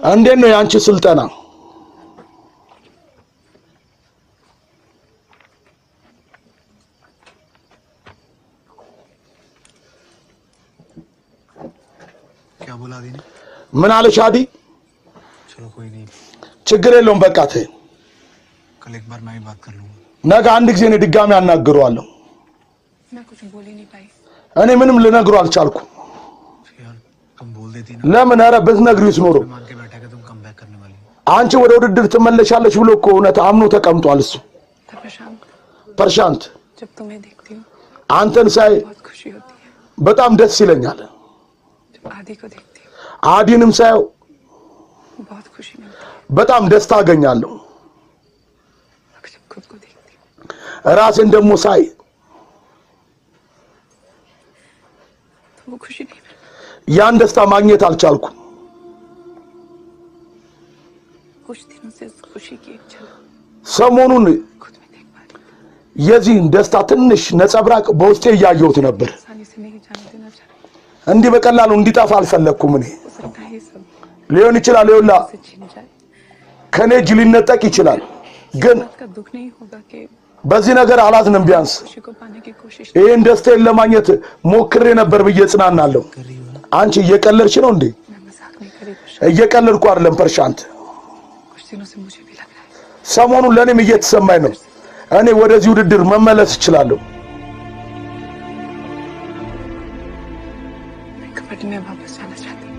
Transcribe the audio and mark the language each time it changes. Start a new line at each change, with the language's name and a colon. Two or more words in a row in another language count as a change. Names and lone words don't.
Amharic: እንዴት ነው ያንቺ ስልጠና
Hindi: क्या बोला आदि ने
Amharic: ምን አለሽ አዲ
Hindi: चलो कोई नहीं
Amharic: ችግር የለውም በቃ ተይ
Hindi: कल एक बार मैं भी बात कर लूंगा
Amharic: ነገ አንድ ጊዜ ነው ድጋሚ አናግረዋለሁ
Hindi: मैं कुछ बोल ही नहीं पाई
Amharic: እኔ ምንም ልነግረው አልቻልኩም
Hindi: यार तुम बोल देती ना
Amharic: ለምን ኧረ ብትነግሪውስ ኖሮ
Hindi: मान के बैठा कि तुम
English: come back
Hindi: करने वाली हो
Amharic: አንቺ ወደ ውድድር ትመለሻለሽ ብሎ እኮ እውነት አምኖ ተቀምጧል እሱ
Hindi: था प्रशांत
Amharic: ፐርሻንት
Hindi: जब तुम्हें देखती हूँ
Amharic: አንተን ሳይ
Hindi: बहुत खुशी होती है
Amharic: በጣም ደስ ይለኛል
Hindi: जब आदि को देखती हूँ
Amharic: አዲንም ሳየው
Hindi: बहुत खुशी मिलती है
Amharic: በጣም ደስታ አገኛለሁ
Hindi: और जब खुद को देखती हूँ
Amharic: ራሴን ደግሞ ሳይ
Hindi: तो वो खुशी नहीं मिलती
Amharic: ያን ደስታ ማግኘት አልቻልኩም
Hindi: कुछ दिनों से उस खुशी की एक झलक
Amharic: ሰሞኑን
Hindi: खुद में देख पा रही हूँ
Amharic: የዚህን ደስታ ትንሽ ነጸብራቅ በውስጤ እያየሁት ነበር
Hindi: आसानी से नहीं जाने देना चाहती
Amharic: እንዲህ በቀላሉ እንዲጠፋ አልፈለኩም እኔ
Hindi: हो सकता है ये सब
Amharic: ሊሆን ይችላል ይውላ
Hindi: से छीन जाए
Amharic: ከኔ እጅ ሊነጠቅ ይችላል ግን
Hindi: बात का दुख नहीं होगा कि
Amharic: በዚህ ነገር አላዝንም ቢያንስ
Hindi: खुशी को पाने की कोशिश
Amharic: ይህን ደስታዬን ለማግኘት ሞክሬ ነበር ብዬ ጽናናለሁ አንቺ እየቀለድሽ ነው እንዴ
Hindi: मैं मजाक नहीं करी प्रशांत
Amharic: እየቀለድኩ አይደለም ፐርሻንት
Hindi: कुछ दिनों से मुझे भी लग रहा है
Amharic: ሰሞኑን ለኔም እየተሰማኝ ነው እኔ ወደዚህ ውድድር መመለስ እችላለሁ
Hindi: मैं कबड्डी में वापस जाना चाहती हूँ